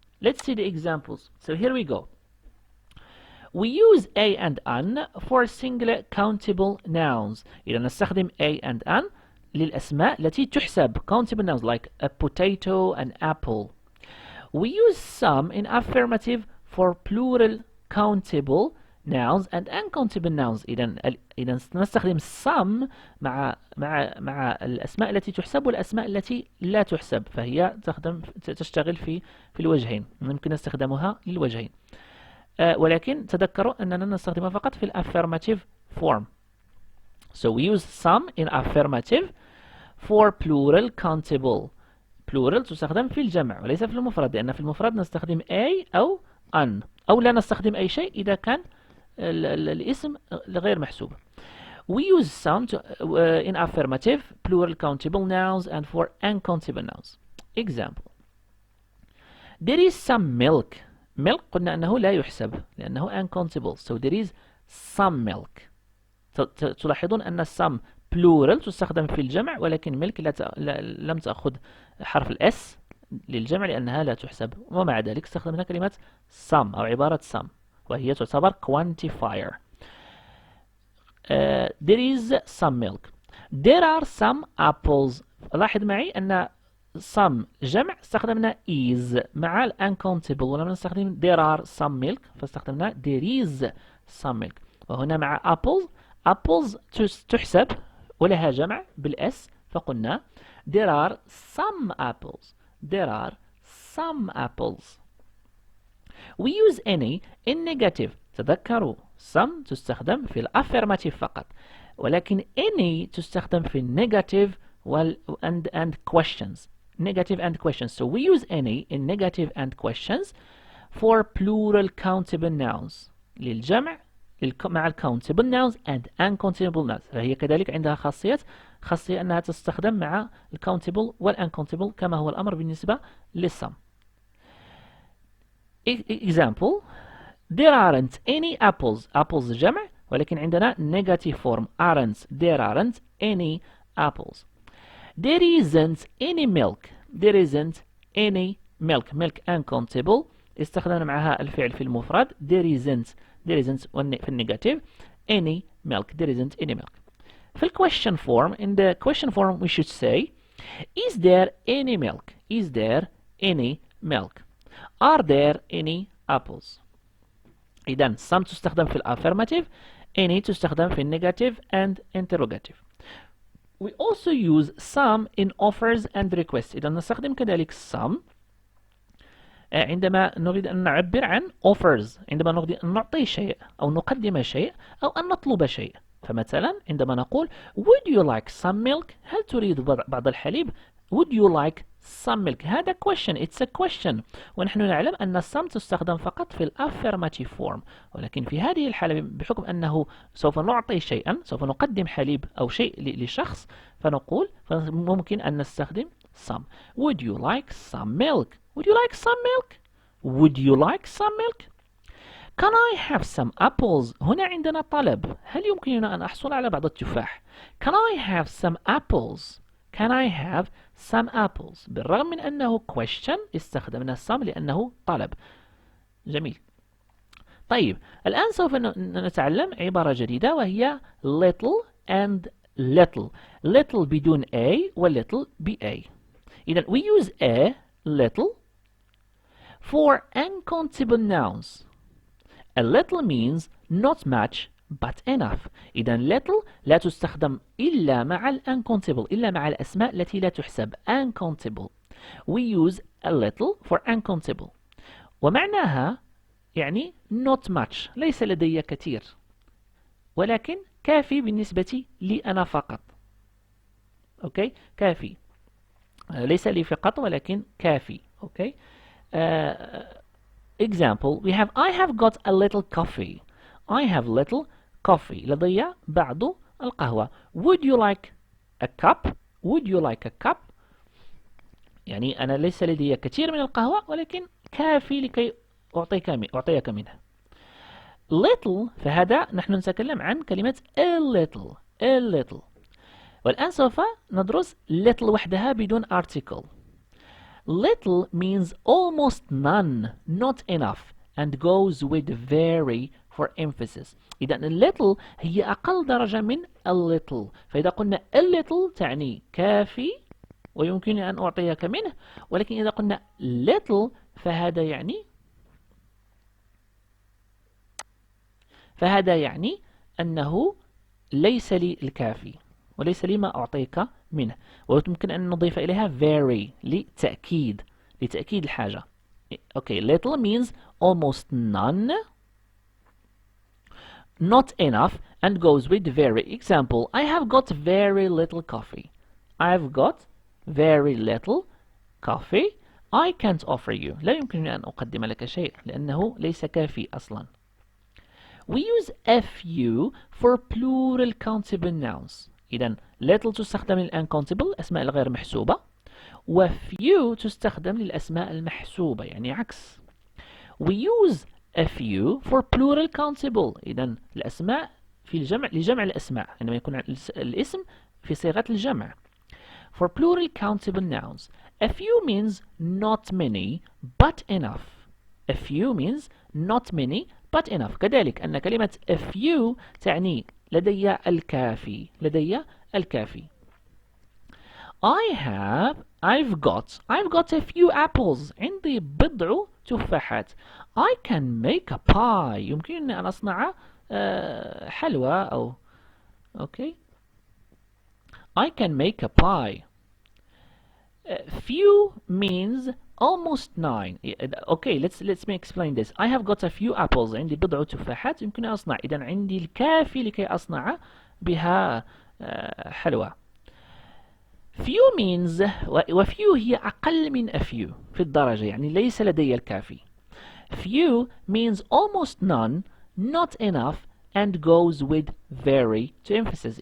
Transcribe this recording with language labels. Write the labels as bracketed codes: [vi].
[en] Let's see the examples. So here we go. We use a and an for singular countable nouns. [ar] إذا نستخدم a and an للأسماء التي تحسب [en] countable nouns like a potato, an apple. We use some in affirmative for plural countable nouns and uncountable nouns. [ar] إذا نستخدم some مع الأسماء التي تحسب والأسماء التي لا تحسب. فهي تشتغل في الوجهين. ممكن استخدامها للوجهين. ولكن تذكروا أننا نستخدمها فقط في affirmative form. [en] So we use some in affirmative for plural countable. [ar] plural تستخدم في الجمع وليس في المفرد. لأن في المفرد نستخدم a أو an أو لا نستخدم أي شيء إذا كان الاسم غير محسوب. [en] We use some in affirmative plural countable nouns and for uncountable nouns. Example. There is some milk. [ar] milk قلنا أنه لا يحسب لأنه uncountable. [en] So there is some milk. [ar] تلاحظون أن some plural تستخدم في الجمع ولكن milk لم تأخذ حرف الاس للجمع لأنها لا تحسب. ومع ذلك استخدمنا كلمة some أو عبارة some. وهي تعتبر quantifier. [en] There is some milk. There are some apples. [ar] لاحظ معي أن some جمع استخدمنا is مع ال uncountable، ولما نستخدم [en] there are some milk [ar] فاستخدمنا [en] there is some milk. [ar] وهنا مع apples تحسب ولها جمع بالاس فقلنا [en] there are some apples. There are some apples. We use any in negative. [ar] تذكروا some تستخدم في الأفيرماتيف فقط، ولكن any تستخدم في [en] negative and questions. Negative and questions. So we use any in negative and questions for plural countable nouns. [ar] للجمع مع [en] countable nouns and uncountable nouns. [ar] فهي كذلك عندها خاصية أنها تستخدم مع countable uncountable كما هو الأمر بالنسبة للsum. [en] Example: there aren't any apples. Apples [ar] جمع ولكن عندنا [en] negative form aren't. There aren't any apples. There isn't any milk. There isn't any milk. [ar] Milk uncountable استخدمنا معها الفعل في المفرد. [en] There isn't [ar] في النيجاتيف [en] any milk. There isn't any milk. في question form, in the question form we should say is there any milk? Is there any milk? Are there any apples? [ar] إذن some تستخدم في الأفيرماتيف, any تستخدم في النيجاتيف [en] and interrogative. We also use some in offers and requests. [ar] إذا نستخدم كذلك some عندما نريد أن نعبر عن offers، عندما نريد أن نعطي شيء أو نقدم شيء أو أن نطلب شيء. فمثلا عندما نقول [en] would you like some milk؟ [ar] هل تريد بعض الحليب؟ [en] would you like some milk؟ هذا question. It's a question. [ar] ونحن نعلم أن some تستخدم فقط في الأفيرماتيف فورم، ولكن في هذه الحالة بحكم أنه سوف نعطي شيئا، سوف نقدم حليب أو شيء لشخص، فنقول ممكن أن نستخدم some. [en] Would you like some milk? Would you like some milk? Would you like some milk? Can I have some apples? [ar] هنا عندنا طلب. هل يمكننا أن أحصل على بعض التفاح؟ [en] Can I have some apples? Can I have some apples? [ar] بالرغم من أنه question استخدمنا some لأنه طلب. جميل. طيب الآن سوف نتعلم عبارة جديدة وهي little and little. [en] little بدون a و little ب a. [ar] إذن [en] we use a little for uncountable nouns. A little means not much but enough. [ar] إذا little لا تستخدم إلا مع uncountable، إلا مع الأسماء التي لا تحسب uncountable. [en] We use a little for uncountable. [ar] ومعناها يعني [en] not much، [ar] ليس لدي كثير ولكن كافي بالنسبة لي أنا فقط. أوكي، كافي، ليس لي فقط ولكن كافي. أوكي. [en] Example: I have got a little coffee. I have little coffee. [ar] لدي بعض القهوة. [en] Would you like a cup? Would you like a cup? [ar] يعني أنا ليس لدي كثير من القهوة ولكن كافي لكي أعطيك منها. Little فهذا نحن نتكلم عن كلمة a little. [en] A little. [ar] والآن سوف ندرس little وحدها بدون article. [en] Little means almost none, not enough, and goes with very for emphasis. [ar] إذا little هي أقل درجة من a little. فإذا قلنا a little تعني كافي ويمكنني أن أعطيك منه، ولكن إذا قلنا little فهذا يعني أنه ليس لي الكافي وليس لي ما أعطيك منه، ويمكن أن نضيف إليها very لتأكيد الحاجة. [en] Okay, little means almost none, not enough, and goes with very. Example: I have got very little coffee. I've got very little coffee. I can't offer you. [ar] لا يمكنني أن أقدم لك شيء لأنه ليس كافي أصلا. [en] We use few for plural countable nouns. [ar] إذن little تستخدم للuncountable الأسماء الغير محسوبة، و few تستخدم للأسماء المحسوبة، يعني عكس. [en] We use a few for plural countable. [ar] إذن الأسماء في الجمع لجمع الأسماء عندما يكون الاسم في صيغة الجمع. [en] For plural countable nouns, a few means not many but enough. A few means not many but enough. [ar] كذلك أن كلمة a few تعني لدي الكافي، لدي الكافي. [en] I've got a few apples. [ar] عندي بضع تفاحات. [en] I can make a pie. [ar] يمكنني أن أصنع حلوى أو okay. [en] I can make a pie. Few means almost 9. Okay, let's me explain this. I have got a few apples. [ar] عندي بضع تفاحات يمكن أن أصنع. إذا عندي الكافي لكي أصنع بها حلوى. [en] Few means [ar] وفيو هي أقل من a few في الدرجة، يعني ليس لدي الكافي. [en] Few means almost none, not enough, and goes with very to emphasis.